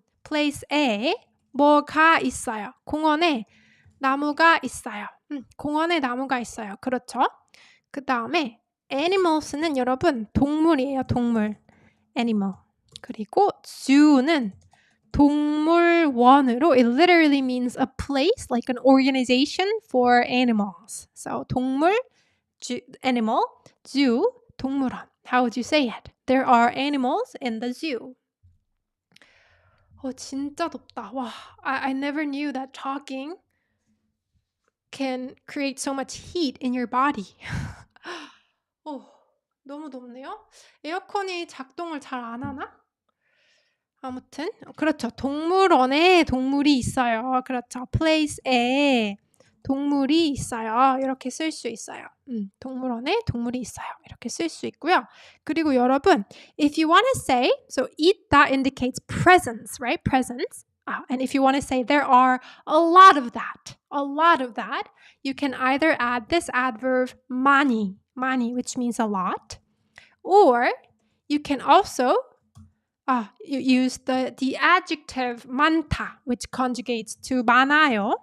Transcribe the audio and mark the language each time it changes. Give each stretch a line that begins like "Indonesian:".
Korean: Place에 뭐가 있어요. 공원에 나무가 있어요. 공원에 나무가 있어요. 그렇죠. 그 다음에 animals는 여러분 동물이에요. 동물. animal.
English: 그리고 zoo는 동물원으로 it literally means a place, like an organization for animals. So 동물, animal, zoo, 동물원. How would you say it? There are animals in the zoo.
Korean: 진짜 덥다. 와,
English: I never knew that talking can create so much heat in your body.
Korean: 너무 덥네요. 에어컨이 작동을 잘 안 하나? 아무튼 그렇죠. 동물원에 동물이 있어요. 그렇죠. place에 동물이 있어요. 이렇게 쓸 수 있어요. 동물원에 동물이 있어요. 이렇게 쓸 수 있고요. 그리고 여러분,
English: if you want to say, so 있다 indicates presence, right? Presence. And if you want to say there are a lot of that, you can either add this adverb 많이, which means a lot, or you can also you use the adjective 많다, which conjugates to 많아요.